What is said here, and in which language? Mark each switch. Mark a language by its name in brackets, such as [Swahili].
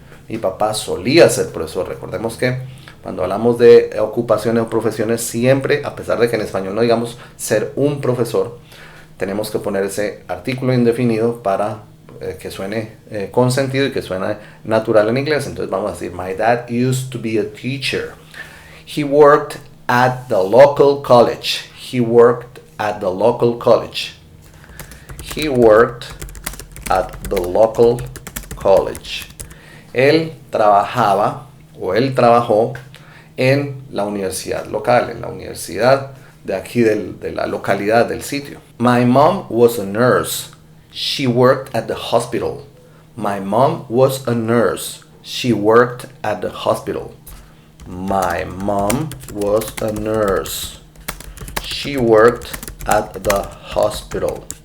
[Spanish] Mi papá solía ser profesor. Recordemos que cuando hablamos de ocupaciones o profesiones, siempre, a pesar de que en español no digamos ser un profesor, tenemos que poner ese artículo indefinido para que suene con sentido y que suene natural en inglés. Entonces vamos a decir, [English] my dad used to be a teacher. He worked at the local college. He worked at the local college. He worked at the local college. [Spanish] Él trabajaba o él trabajó en la universidad local, en la universidad de aquí de la localidad del sitio. [English] My mom was a nurse. She worked at the hospital. My mom was a nurse. She worked at the hospital. My mom was a nurse. She worked at the hospital.